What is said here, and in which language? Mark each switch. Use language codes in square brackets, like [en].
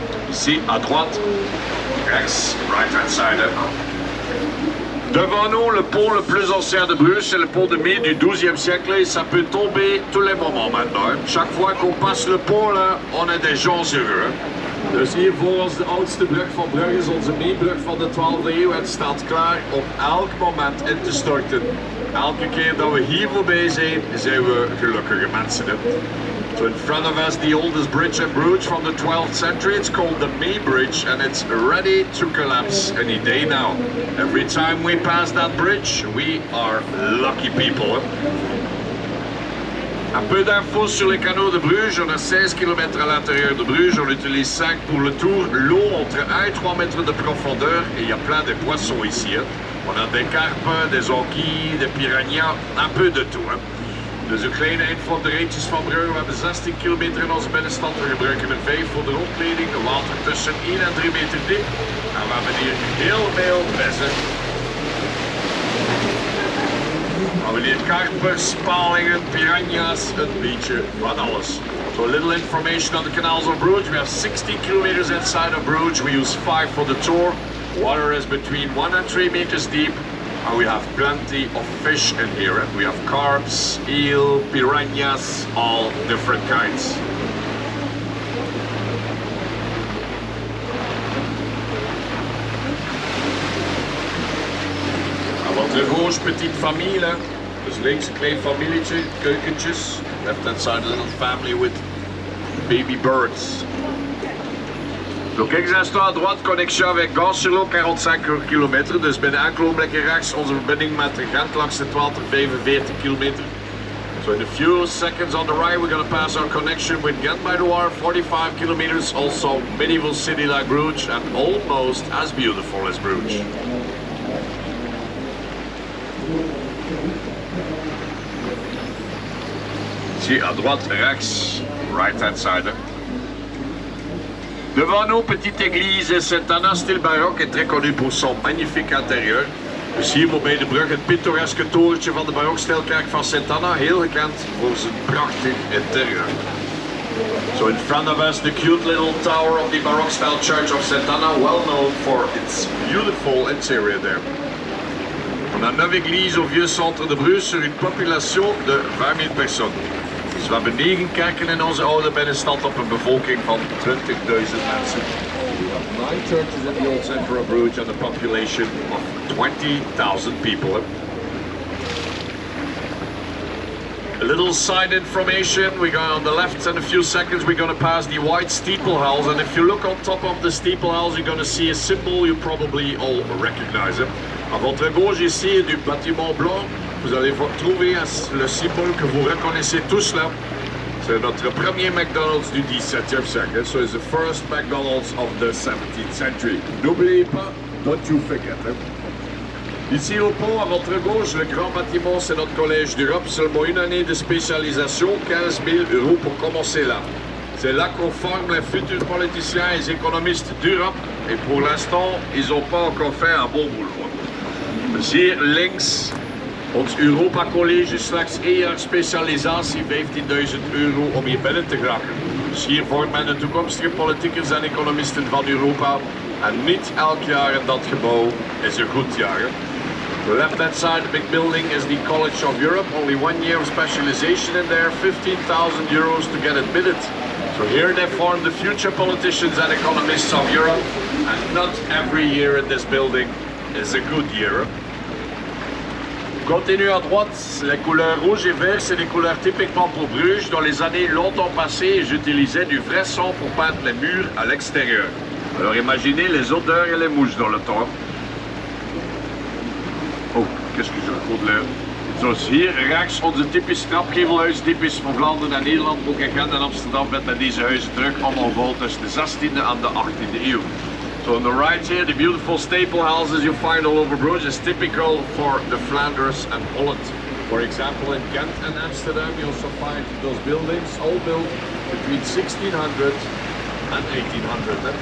[fr] Ici, à droite, [nl] rechts, [en] right hand side. [fr] Devant nous, le pont le plus ancien de Bruges, c'est le pont de Mai du XIIe siècle et ça peut tomber tous les moments maintenant. Chaque fois qu'on passe le pont, là, on est des gens heureux. [nl] Dus hier voor ons de oudste brug van Bruges, onze Meebrug van de 12e eeuw. Het staat klaar om elk moment in te storten. Elke keer dat we hier voorbij zijn, zijn we gelukkige mensen. [en] So in front of us, the oldest bridge in Bruges from the 12th century. It's called the May Bridge and it's ready to collapse any day now. Every time we pass that bridge, we are lucky people. [fr] Un peu d'infos sur les canaux de Bruges. On a 16 km à l'intérieur de Bruges. On utilise 5 pour le tour. L'eau entre 1 et 3 mètres de profondeur. Et il y a plein de poissons ici. On a des carpes, des anguilles, des piranhas. Un peu de tout. [nl] Dus een kleine eind van de rijtjes van Brugge. We hebben 16 kilometer in onze binnenstad. We gebruiken er 5 voor de rondleding. De water tussen 1 en 3 meter diep. En we hebben hier heel veel vissen. We hebben hier karpers, palingen, piranhas, een beetje van alles. [en] So a little information on the canals of Bruges. We have 16 kilometers inside of Bruges. We use 5 for the tour. Water is between 1 and 3 meters deep. And we have plenty of fish in here. We have carps, eel, piranhas, all different kinds. [fr] Wat de gauche petite famille, hè? [nl] Dus links een klein familietje, keukentjes. [en] Left hand side a little family with baby birds. [fr] Donc quelques instants à droite, connexion avec Gans-sur-Lot, 45 km. [nl] Dus binnen enkele ogenblikken rechts onze verbinding met de Gent langs de 1245 km. [en] So in a few seconds on the right, we're going to pass our connection with Ghent by the Loire, 45 kilometers. Also medieval city like Bruges and almost as beautiful as Bruges. [fr] Ici à droite, [nl] rechts, [en] right hand side. [fr] Devant nous, petite église Saint-Anna, style baroque et très connue pour son magnifique intérieur. [nl] Dus hier voorbij de brug het pittoreske torentje van de barokstijlkerk van Saint-Anna, heel gekend voor zijn prachtig interieur. [en] So in front of us, the cute little tower of the baroque style church of Saint-Anna, well known for its beautiful interior there. [fr] On a 9 églises au vieux centre de Bruges sur une population de 20 000 personnes. [nl] Dus we hebben 9 kerken in onze oude binnenstad op een bevolking van 20.000 mensen. [en] We have 9 churches in the old center of Bruges and a population of 20,000 people. A little side information, we got on the left in a few seconds we're going to pass the white steeple house, and if you look on top of the steeple house you're going to see a symbol you probably all recognize it. [fr] À votre gauche ici du bâtiment blanc, vous allez trouver le symbole que vous reconnaissez tous là. C'est notre premier McDonald's du XVIIe siècle. [en] So it's the first McDonald's of the 17th century. [fr] N'oubliez pas, [en] don't you forget. [fr] Ici au pont, à votre gauche, le grand bâtiment, c'est notre collège d'Europe. Seulement une année de spécialisation, 15 000 € pour commencer là. C'est là qu'on forme les futurs politiciens et économistes d'Europe. Et pour l'instant, ils n'ont pas encore fait un bon boulot. [nl] Dus hier links, ons Europa College is slechts 1 jaar specialisatie, 15.000 € om hier binnen te geraken. Dus hier vormt men de toekomstige politicus en economisten van Europa. En niet elk jaar in dat gebouw is een goed jaar. [en] The left-hand side, the big building, is the College of Europe. Only 1 year of specialization in there, 15,000 € to get admitted. So here they form the future politicians and economists of Europe. And not every year in this building is a good year. [fr] Continue à droite, les couleurs rouge et vert, c'est des couleurs typiquement pour Bruges. Dans les années longtemps passées, j'utilisais du vrai sang pour peindre les murs à l'extérieur. Alors imaginez les odeurs et les mouches dans le temps. Oh, qu'est-ce que je raconte là? [nl] Zoals hier rechts onze typisch trapgevelhuis, typisch van Vlaanderen en Nederland, ook in Gent en Amsterdam werd met deze huizen terug allemaal gebouwd tussen de 16e en de 18e eeuw. [en] So on the right here, the beautiful staple houses you find all over Bruges is typical for the Flanders and Holland. For example, in Ghent and Amsterdam, you also find those buildings all built between 1600 and 1800.